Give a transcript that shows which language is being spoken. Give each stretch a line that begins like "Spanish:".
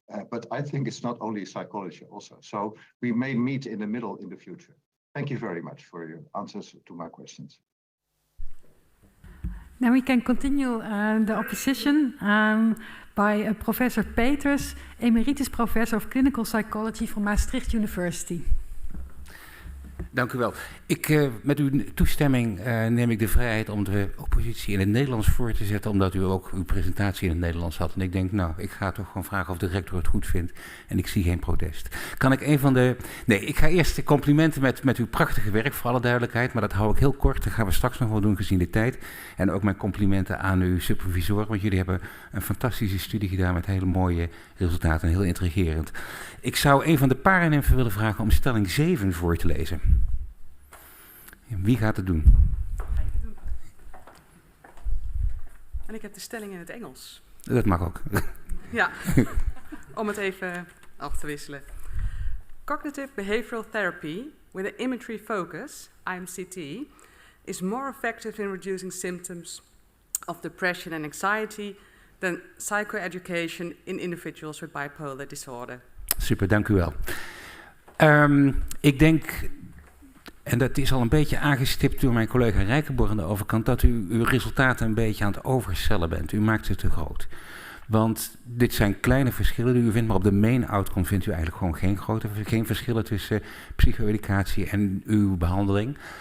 English: But I think it's not only psychology also. So we may meet in the middle in the future. Thank you very much for your answers to my questions. Now we can continue the opposition by Professor Peters, Emeritus Professor of Clinical Psychology from Maastricht University.
Dutch: Dank u wel. Met uw toestemming neem ik de vrijheid om de oppositie in het Nederlands voor te zetten, omdat u ook uw presentatie in het Nederlands had. En ik denk, nou, ik ga toch gewoon vragen of de rector het goed vindt. En ik zie geen protest. Kan ik een van de... Nee, ik ga eerst de complimenten met uw prachtige werk, voor alle duidelijkheid. Maar dat hou ik heel kort. Dat gaan we straks nog wel doen, gezien de tijd. En ook mijn complimenten aan uw supervisor. Want jullie hebben een fantastische studie gedaan met hele mooie resultaten. En heel intrigerend. Ik zou een van de paranimfen willen vragen om stelling 7 voor te lezen. Wie gaat het doen? En ik heb de stelling in het Engels. Dat mag ook. Ja, om het even af te wisselen.
English: Cognitive behavioral therapy with an imagery focus, IMCT, is more effective in reducing symptoms of depression and anxiety than psychoeducation in individuals with bipolar disorder.
Dutch: Super, dank u wel. Ik denk... En dat is al een beetje aangestipt door mijn collega Rijkenborg aan de overkant, dat u uw resultaten een beetje aan het overcellen bent. U maakt ze te groot. Want dit zijn kleine verschillen die u vindt, maar op de main outcome vindt u eigenlijk gewoon geen verschillen tussen psycho-educatie en uw behandeling.